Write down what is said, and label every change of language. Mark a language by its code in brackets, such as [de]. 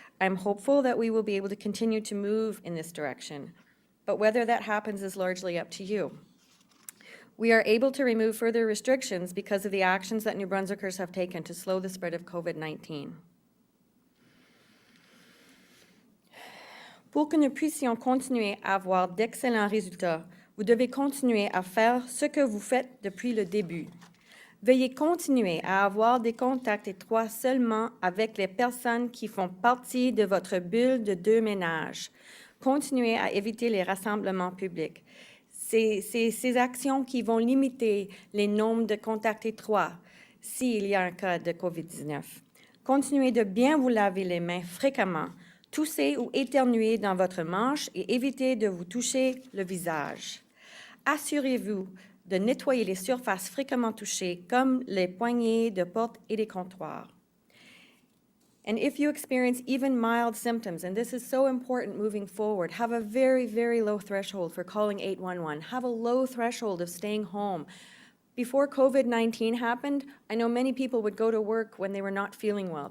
[en] I'm hopeful that we will be able to continue to move in this direction, but whether that happens is largely up to you. We are able to remove further restrictions because of the actions that New Brunswickers have taken to slow the spread of COVID-19. [fr] Pour que nous puissions continuer à avoir d'excellents résultats, vous devez continuer à faire ce que vous faites depuis le début. Veuillez continuer à avoir des contacts étroits seulement avec les personnes qui font partie de votre bulle de 2 ménages. Continuez à éviter les rassemblements publics. Ces actions qui vont limiter les nombres de contacts étroits s'il y a un cas de COVID-19. Continuez de bien vous laver les mains fréquemment, toussez ou éternuez dans votre manche et évitez de vous toucher le visage. Assurez-vous de nettoyer les surfaces fréquemment touchées, comme les poignées de porte et les comptoirs. [en] And if you experience even mild symptoms, and this is so important moving forward, have a very, very low threshold for calling 811. Have a low threshold of staying home. Before COVID-19 happened, I know many people would go to work when they were not feeling well.